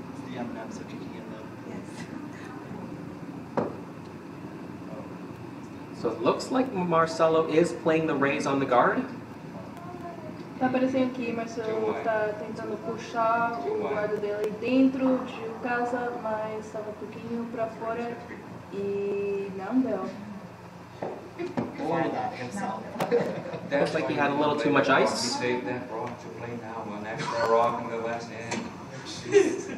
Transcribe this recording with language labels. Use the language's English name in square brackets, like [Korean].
[English] The M&Ms are kicking in though. So it looks like Marcelo is playing the raise on the guard. [Portuguese] Tá parecendo que Marcelo tá tentando puxar o guarda dele dentro de casa, mas estava um pouquinho para fora e não deu. [English] Or that himself. Looks like he had a little too much ice. He saved that rock to play now, one extra rock in the last end.